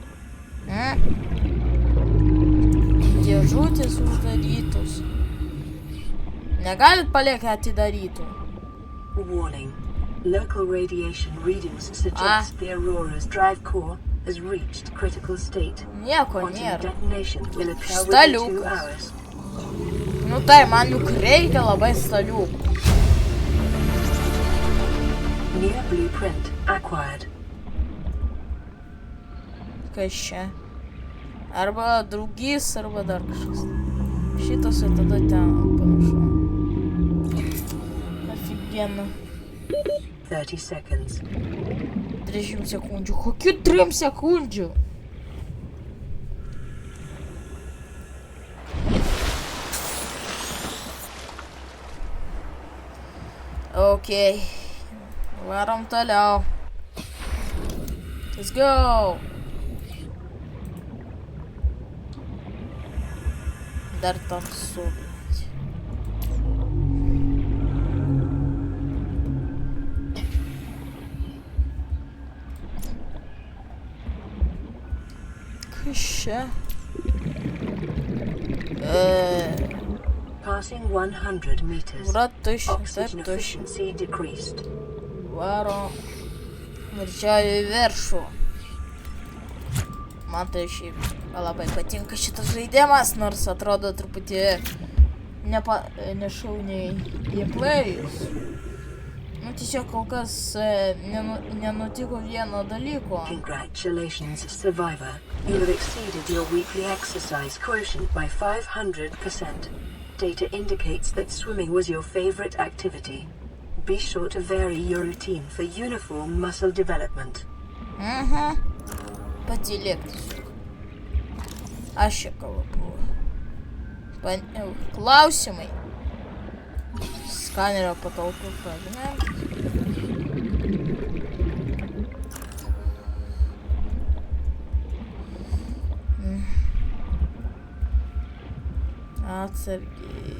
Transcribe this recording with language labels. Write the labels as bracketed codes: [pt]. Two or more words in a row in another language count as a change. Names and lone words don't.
[lt] Dėžutės uždarytos. Negalit palikti atidarytų. [en] Warning. Local radiation readings suggest the Aurora's drive core has reached critical state. [lt] Nieko [en] Quantum [lt] nėra. [en] detonation will occur within 2 [lt] Staliukas. [en] hours. [lt] Nu tai, man juk reikia labai staliukų. [en] Near blueprint acquired. [lt] Kas čia? Arba draugys, arba dar kažkas. Šitas ir tada ten panašu. Aфигенно. [en] 30 seconds. [lt] 30 sekundžių. Kokių 3 sekundžių? Okei. Varom toliau. [en] Let's go. [lt] Dar tamsu. Kas čia? [en] Passing 100 meters. [lt] Yra tuščia, [en] Oxygen [lt] taip tuščia. [en] efficiency decreased. [lt] Varo. Važiuoju į viršų. Man tai šiaip labai patinka šitas žaidimas, nors atrodo truputį nešauniai gameplay'us. Nu tiesiog kol kas nenutiko vieno dalyko. [en] Congratulations, survivor. You have exceeded your weekly exercise quotient by 500%. Data indicates that swimming was your favorite activity. Be sure to vary your routine for uniform muscle development. [lt] Patylėk tiesiog. Aš čia kalbu. Klausimai. Skanerio patalpų fragmentas. Atsargiai.